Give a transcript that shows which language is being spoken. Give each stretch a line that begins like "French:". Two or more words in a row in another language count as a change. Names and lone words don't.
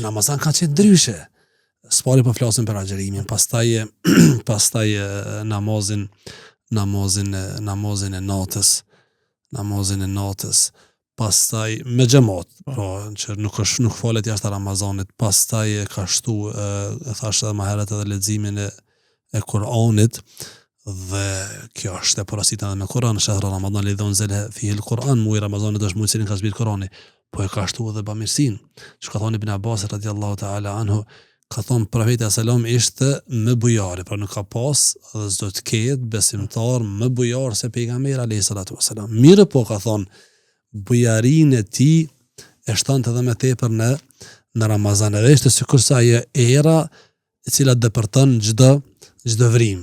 Albanian: Ramazan ka qenë ndryshe. Spari po flasim për agjerimin, pastaj namazin e natës, pastaj me xhamat, po që nuk falet jashtë Ramazanit, pastaj ka shtu thash edhe më herët edhe leximin e Kur'anit, dhe kjo është e porositur edhe me Kur'an,
Arabic: شهر رمضان الذي أنزل فيه القرآن,
Albanian: muaj Ramazanit është muaj që ka zbritur Kur'ani, po e ka shtu edhe bamirësinë. Çka thon Ibn Abbas
Arabic: رضي الله تعالى عنه,
Albanian: ka thonë profeti sallam ishte më bujari, pra nuk ka pas dhe s'do të ketë besimtar më bujar se pejgamberi
Arabic: عليه الصلاة والسلام.
Albanian: Mirë po ka thonë bujarinë e tij e shtonte edhe më tepër në Ramazan, edhe ishte sikur sa ajo era e cila dëpërton çdo vrim.